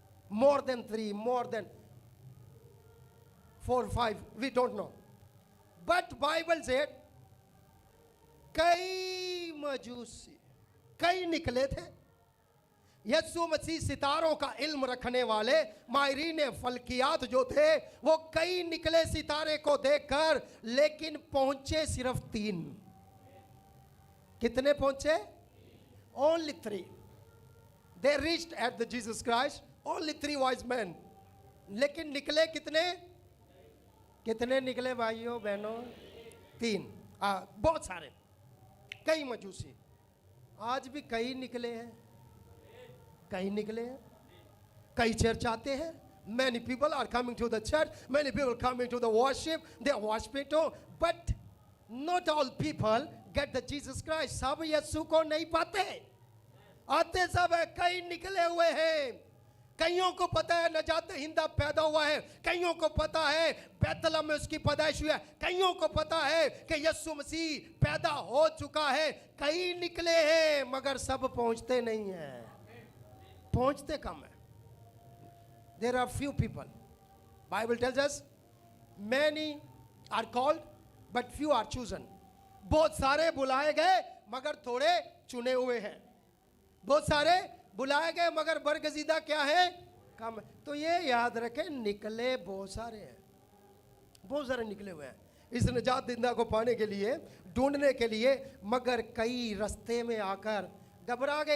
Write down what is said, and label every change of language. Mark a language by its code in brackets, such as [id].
[en] more than 3, more than 4, 5, we don't know, but Bible said [hi] कई मजूसी, कई निकले थे। यीशु मसीह सितारों का इल्म रखने वाले माहिरीन फल्कियात जो थे वो कई निकले सितारे को देखकर, लेकिन पहुंचे सिर्फ 3। कितने पहुंचे? [en] Only 3. They reached at the Jesus Christ, only 3 wise men. [hi] लेकिन निकले कितने? कितने निकले भाइयों बहनों? 3। बहुत सारे, कई मजूसी। आज भी कई निकले हैं, कई निकले हैं, कई चर्च आते हैं। [en] Many people are coming to the church, many people coming to the worship, they are worshiping too, but not all people get the Jesus Christ. [hi] सब यीशु को नहीं पाते, आते सब है, कई निकले हुए हैं। कईयों को पता है नजात हिंदा पैदा हुआ है, कईयों को पता है बेथलेhem में उसकी पैदाइश हुई है, कईयों को पता है कि यीशु मसीह पैदा हो चुका है। कई निकले हैं मगर सब पहुंचते नहीं हैं, पहुंचते कम है। [en] There are few people. Bible tells us many are called but few are chosen. [hi] बहुत सारे बुलाए गए मगर थोड़े चुने हुए हैं। बहुत सारे बुलाए गए मगर बरगजीदा क्या है? कम। तो ये याद रखें, निकले बहुत सारे हैं, बहुत सारे निकले हुए हैं इस निजात दिंदा को पाने के लिए, ढूंढने के लिए, मगर कई रास्ते में आकर घबरा गए।